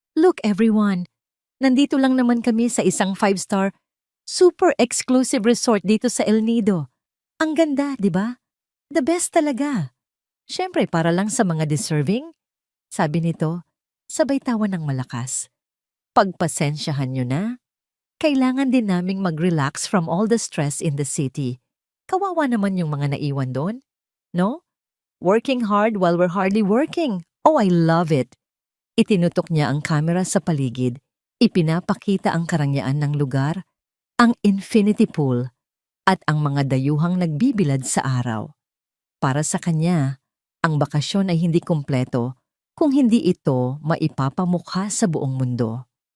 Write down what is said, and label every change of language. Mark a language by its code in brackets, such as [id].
[en] Look everyone, [tl] nandito lang naman kami sa isang 5-star, super exclusive resort dito sa El Nido. Ang ganda, di ba? The best talaga. Siyempre para lang sa mga deserving, sabi nito, sabay tawa ng malakas. Pagpasensyahan nyo na. Kailangan din naming mag-relax [en] from all the stress in the city. [tl] Kawawa naman yung mga naiwan doon. No? [en] Working hard while we're hardly working. Oh, I love it. [tl] Itinutok niya ang kamera sa paligid. Ipinapakita ang karangyaan ng lugar, ang infinity pool, at ang mga dayuhang nagbibilad sa araw. Para sa kanya, ang bakasyon ay hindi kumpleto kung hindi ito maipapamukha sa buong mundo.